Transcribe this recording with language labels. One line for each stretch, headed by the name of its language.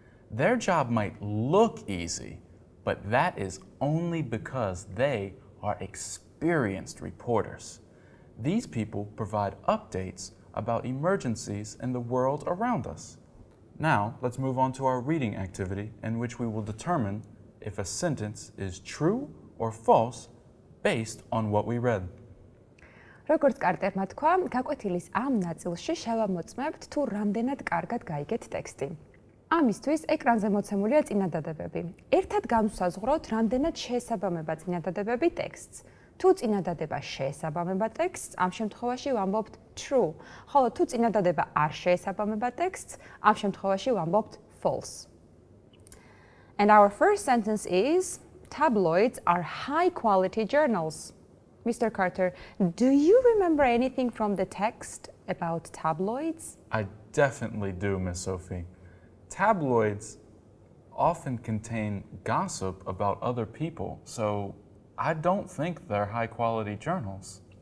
English: Their job might look easy, but that is only because they are experienced reporters. These people provide updates about emergencies in the world around us. Now, let's move on to our reading activity in which we will determine if a sentence is true or false based on what we read.
Georgian: როგორც კარტერმა თქვა, გაკვეთილის ამ ნაწილში შევამოწმებთ თუ რამდენად კარგად გაიგეთ ტექსტი. ამისთვის ეკრანზე მოცემულია წინადადებები. ერთად განვსაზღვროთ, რამდენად შეესაბამება წინადადებები ტექსტს. თუ წინადადება შეესაბამება ტექსტს, ამ შემთხვევაში ვამბობთ true, ხოლო თუ წინადადება არ შეესაბამება ტექსტს, ამ შემთხვევაში ვამბობთ false.
English: And our first sentence is, tabloids are high-quality journals. Mr. Carter, do you remember anything from the text about tabloids? I definitely do, Miss Sophie. Tabloids often contain gossip about other people, so I don't think they're high-quality journals.